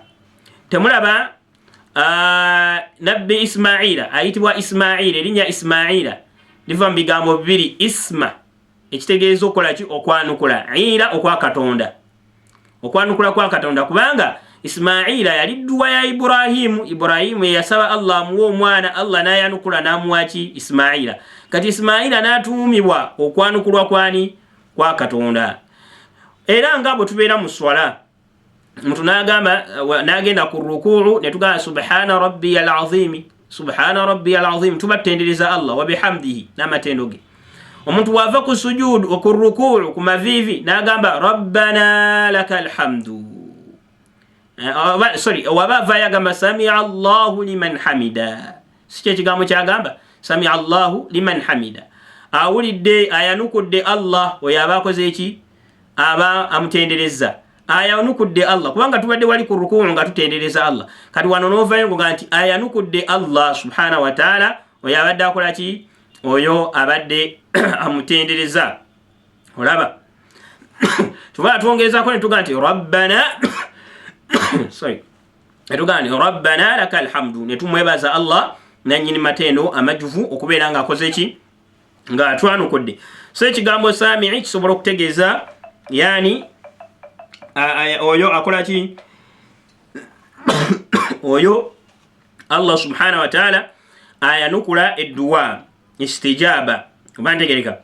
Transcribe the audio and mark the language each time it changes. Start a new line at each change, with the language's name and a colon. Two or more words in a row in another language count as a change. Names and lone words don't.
Ganda: Temulaba Nabbi Ismaila ayitibwa Ismaila, erinnya Ismaila liva mu bigambo bibiri, isma ekitegeeza okukola ki okwanukula, ira okwa Katonda, okwanukula kwa Katonda, kubanga Ismaila yali dduwa ya Ibrahimu. Ibrahimu yasaba Allah amuwe omwana, Allah n'ayanukula n'amuwa ki Ismaila. Kati Ismaila n'atuumibwa okwanukulwa kwani kwa Katonda. Era nga bwe tubeera mu swala, omuntu n'agenda ku rukuu ne tugamba
Arabic: سبحان ربي العظيم, سبحان ربي العظيم,
Ganda: tuba tutendereza Allah
Arabic: وبحمده
Ganda: n'amatendo ge. Omuntu wava ku sujudu ku rukuu ku mavivi n'agamba
Arabic: ربنا لك الحمد,
Ganda: waba avayo agamba
Arabic: سمع الله لمن حمده.
Ganda: Si kye kigambo kyagamba
Arabic: سمع الله لمن حمده,
Ganda: awulidde ayanukudde Allah oyo aba akoze eki, aba amutendereza, ayanukudde Allah, kubanga tubadde wali ku rukuu nga tutendereza Allah. Kati wano n'ovayo nga nti ayanukudde
Arabic: الله سبحانه وتعالى,
Ganda: oyo abadde akola ki, oyo abadde amutendereza. Olaba tuba twongerezako ne tugamba nti rabbana netugamba nti
Arabic: ربنا لك الحمد,
Ganda: ne tumwebaza Allah nannyini matendo amajuvu okubeera nga akoze ki nga twanukudde. So ekigambo sami'i kisobola okutegeeza yani oyo akola ki oyo
Arabic: الله سبحانه وتعالى
Ganda: ayanukula edduwa istijaba bantegereka.